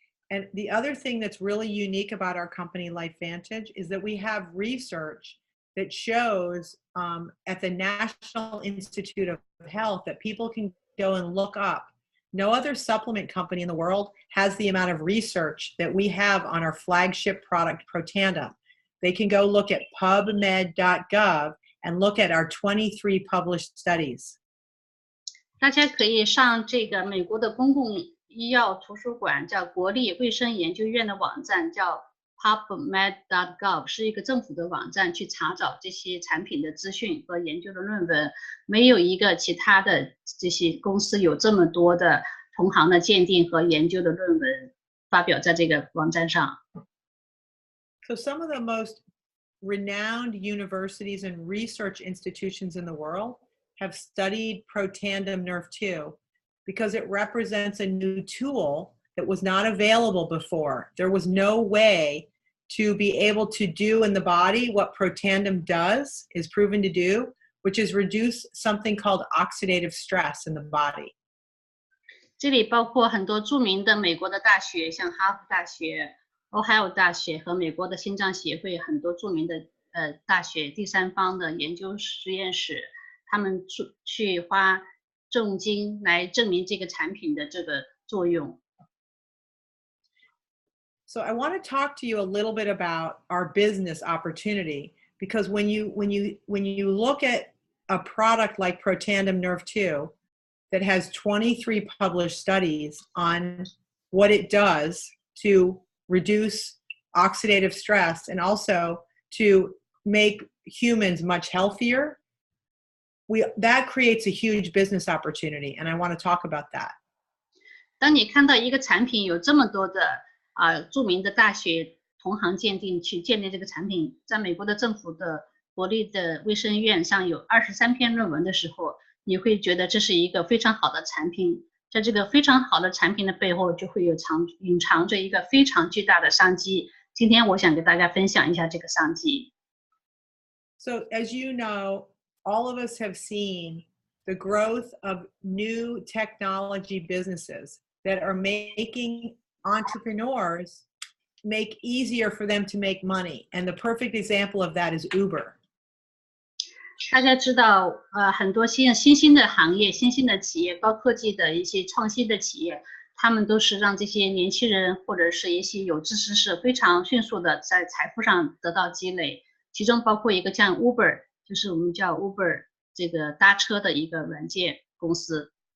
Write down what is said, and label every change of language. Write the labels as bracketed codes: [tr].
[en] And the other thing that's really unique about our company, Lifevantage, is that we have research that shows at the National Institute of Health that people can go and look up. No other supplement company in the world has the amount of research that we have on our flagship product, Protandem. They can go look at pubmed.gov and look at our 23 published studies. [zh] 大家可以上这个美国的公共医药图书馆，叫国立卫生研究院的网站，叫 pubmed.gov， 是一个政府的网站，去查找这些产品的资讯和研究的论文。没有一个其他的这些公司有这么多的同行的鉴定和研究的论文发表在这个网站上。 [en] So some of the most renowned universities and research institutions in the world have studied Protandem Nerf2 because it represents a new tool that was not available before. There was no way to be able to do in the body what Protandem does, is proven to do, which is reduce something called oxidative stress in the body. [zh] 这里包括很多著名的美国的大学，像哈佛大学、Ohio 大学和美国的心脏协会，很多著名的大学第三方的研究实验室，他们去花重金来证明这个产品的这个作用。 [en] So I want to talk to you a little bit about our business opportunity, because when you look at a product like Protandem Nerf2 that has 23 published studies on what it does to reduce oxidative stress and also to make humans much healthier, that creates a huge business opportunity, and I want to talk about that. [zh] 当你看到一个产品有这么多的著名的大学同行鉴定去鉴定这个产品，在美国的政府的国立的卫生院上有23篇论文的时候，你会觉得这是一个非常好的产品。在这个非常好的产品的背后，就会有隐藏着一个非常巨大的商机。今天我想给大家分享一下这个商机。 [en] So as you know, all of us have seen the growth of new technology businesses that are making entrepreneurs make easier for them to make money. And the perfect example of that is Uber. [zh] 大家知道，很多新兴的行业、新兴的企业、高科技的一些创新的企业，他们都是让这些年轻人或者是一些有志之士非常迅速的在财富上得到积累。其中包括一个像 Uber， 就是我们叫 Uber 这个搭车的一个软件公司。